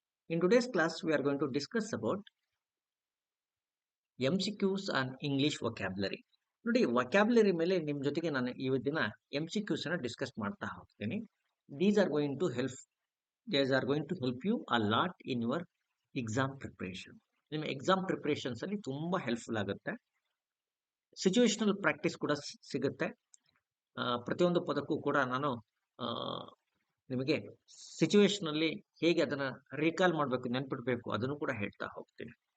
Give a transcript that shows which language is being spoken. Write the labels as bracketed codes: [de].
[en] In today's class, we are going to discuss about MCQs and English vocabulary. [kn] ನೋಡಿ vocabulary ಮೇಲೆ ನಿಮ್ಮ ಜೊತೆಗೆ ನಾನು ಇವತ್ತಿನ MCQs ಅನ್ನ ಡಿಸ್ಕಸ್ ಮಾಡ್ತಾ ಹೋಗ್ತೀನಿ. [en] These are going to help these are going to help you a lot in your exam preparation. [kn] ನಿಮ್ಮ ಎಕ್ಸಾಮ್ ಪ್ರಿಪರೇಷನ್ಸ್ ಅಲ್ಲಿ ತುಂಬಾ ಹೆಲ್ಪ್ಫುಲ್ ಆಗುತ್ತೆ. ಸಿಚುವೇಶನಲ್ ಪ್ರಾಕ್ಟೀಸ್ ಕೂಡ ಸಿಗುತ್ತೆ. ಪ್ರತಿಯೊಂದು ಪದಕ್ಕೂ ಕೂಡ ನಾನು ಆ, ನಿಮಗೆ ಸಿಚುವೇಶನ್ ಅಲ್ಲಿ ಹೇಗೆ ಅದನ್ನ ರೀಕಾಲ್ ಮಾಡಬೇಕು ನೆನ್ಪಿಡ್ಬೇಕು ಅದನ್ನು ಕೂಡ ಹೇಳ್ತಾ ಹೋಗ್ತೀನಿ.